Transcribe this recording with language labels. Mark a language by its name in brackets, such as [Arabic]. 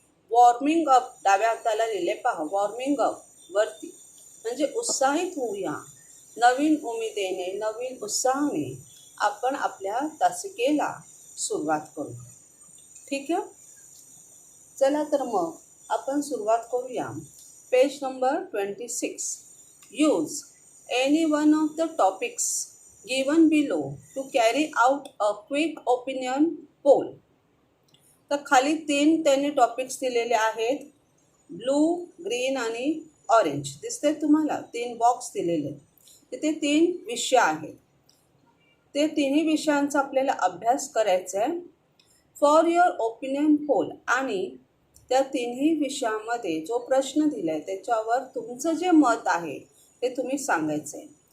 [Marathi] Warming up डाव्या हाताला लिहिले पहा. वॉर्मिंग अप वरती म्हणजे उत्साहित होऊया. नवीन उमेदीने, नवीन उत्साहाने आपण आपल्या तासिकेला सुरुवात करू. ठीक आहे. चला तर मग आपण सुरुवात करूया. Page number 26. [English] Use any one of the topics given below to carry out a quick opinion poll. [Marathi] तर खाली 3 त्यांनी टॉपिक्स दिलेले आहेत. ब्लू, ग्रीन आणि ऑरेंज दिसते तुम्हाला. 3 बॉक्स दिलेले. तिथे 3 विषय आहेत. ते तिन्ही विषयांचा आपल्याला अभ्यास करायचा आहे. [English] For your opinion poll. [Marathi] आणि त्या तिन्ही विषयामध्ये जो प्रश्न दिला आहे त्याच्यावर तुमचं जे मत आहे ते तुम्ही सांगायचं आहे.